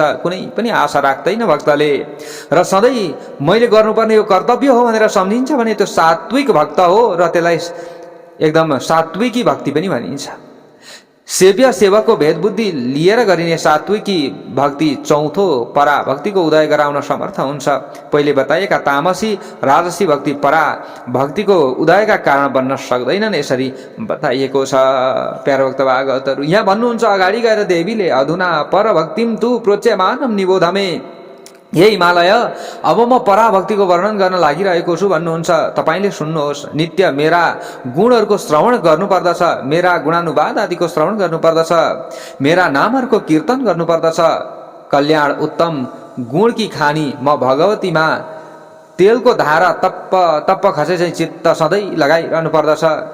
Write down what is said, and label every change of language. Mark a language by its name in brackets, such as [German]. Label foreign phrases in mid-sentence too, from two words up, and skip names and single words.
[Nepali] कुनै पनि आशा राख्दैन भक्तले र सधैँ मैले गर्नुपर्ने यो कर्तव्य हो भनेर सम्झिन्छ भने त्यो सात्विक भक्त हो र त्यसलाई एकदम सात्विकी भक्ति पनि भनिन्छ। सेव्य सेवकको भेद बुद्धि लिएर गरिने सात्विकी भक्ति चौथो परा भक्तिको उदय गराउन समर्थ हुन्छ। पहिले बताएका तामसी राजसी भक्ति परा भक्तिको उदयका कारण बन्न सक्दैनन्, यसरी बताइएको छ। प्यारो भक्त भागवतहरू, यहाँ भन्नुहुन्छ अगाडि गएर देवीले, [Sanskrit] अधुना पर भक्तिम तु प्रोच्यमानम निबोधमे। [Nepali] हे हिमालय, अब म पराभक्तिको वर्णन गर्न लागिरहेको छु भन्नुहुन्छ। तपाईँले सुन्नुहोस्। नित्य मेरा गुणहरूको श्रवण गर्नुपर्दछ, मेरा गुणानुवाद आदिको श्रवण गर्नुपर्दछ, मेरा नामहरूको कीर्तन गर्नुपर्दछ। कल्याण उत्तम गुणकी खानी म भगवतीमा तेलको धारा तप्प खसे चाहिँ चित्त सधैँ लगाइरहनु पर्दछ।